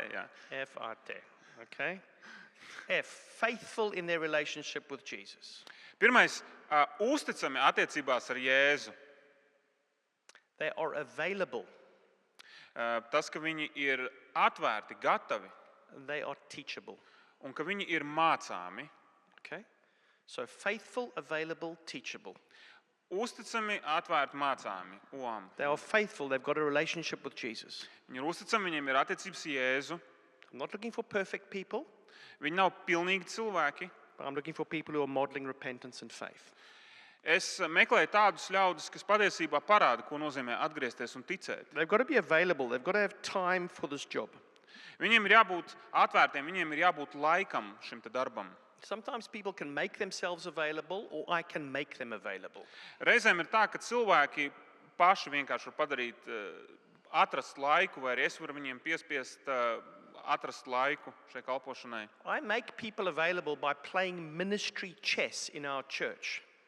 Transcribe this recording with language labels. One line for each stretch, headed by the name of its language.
Latvian: Jā.
English: F-A-T. Okay? F, faithful in their relationship with Jesus.
Latvian: Pirmais, uzticami attiecībās ar Jēzu.
English: They are available.
Latvian: Tas, ka viņi ir atvērti, gatavi,
English: They are teachable.
Latvian: un ka viņi ir mācāmi.
English: Okay? So faithful, available, teachable.
Latvian: Uzticami, atvērti, mācāmi. Uam.
English: They are faithful. They've got a relationship with Jesus.
Latvian: Viņi ir uzticami, viņiem ir attiecības Jēzu.
English: I'm not looking for perfect people,
Latvian: Viņi nav pilnīgi cilvēki.
English: but I'm looking for people who are modeling repentance and faith.
Latvian: Es meklēju tādus ļaudis, kas patiesībā parāda, ko nozīmē atgriezties un ticēt.
English: They've got to be available. They've got to have time for this job.
Latvian: Viņiem ir jābūt atvērtiem, viņiem ir jābūt laikam šim te darbam.
English: Sometimes people can make themselves available, or I can make them available.
Latvian: Reizēm ir tā, ka cilvēki paši vienkārši var padarīt, atrast laiku, vai arī es varu viņiem piespiest atrast laiku šai kalpošanai.
English: I make people available by playing ministry chess in our church.